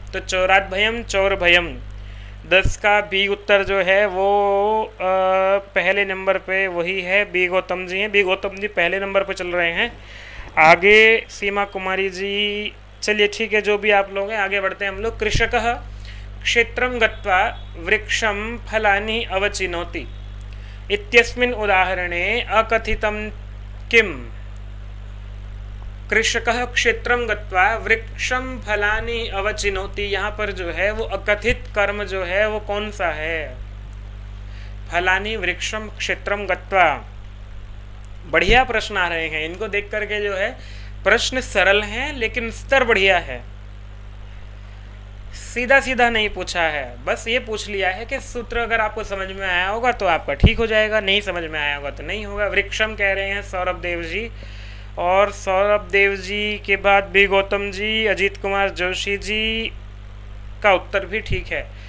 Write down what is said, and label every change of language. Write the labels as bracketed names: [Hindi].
[Hindi] तो [Sanskrit] चौरात भयम चोर भयम। [Hindi] 10 का बी उत्तर जो है वो पहले नंबर पे वही है, बी गौतम जी हैं। बी गौतम जी पहले नंबर पे चल रहे हैं। आगे सीमा कुमारी जी, चलिए ठीक है, जो भी आप लोग हैं आगे बढ़ते हैं हम लोग। [Sanskrit] कृषकः क्षेत्रं गत्वा वृक्षं फलानि अवचिनोति इत्यस्मिन् उदाहरणे अकथितं किम्? कृषकः क्षेत्रं गत्वा वृक्षं फलानि अवचिनोति, [Hindi] यहाँ पर जो है वो अकथित कर्म जो है वो कौन सा है? [Sanskrit] फलानि वृक्षं क्षेत्रं गत्वा। [Hindi] बढ़िया प्रश्न आ रहे हैं, इनको देख करके जो है प्रश्न सरल हैं लेकिन स्तर बढ़िया है। सीधा सीधा नहीं पूछा है, बस ये पूछ लिया है कि सूत्र अगर आपको समझ में आया होगा तो आपका ठीक हो जाएगा, नहीं समझ में आया होगा तो नहीं होगा। वृक्षम कह रहे हैं सौरभ देव जी, और सौरभ देव जी के बाद बी गौतम जी, अजीत कुमार जोशी जी का उत्तर भी ठीक है।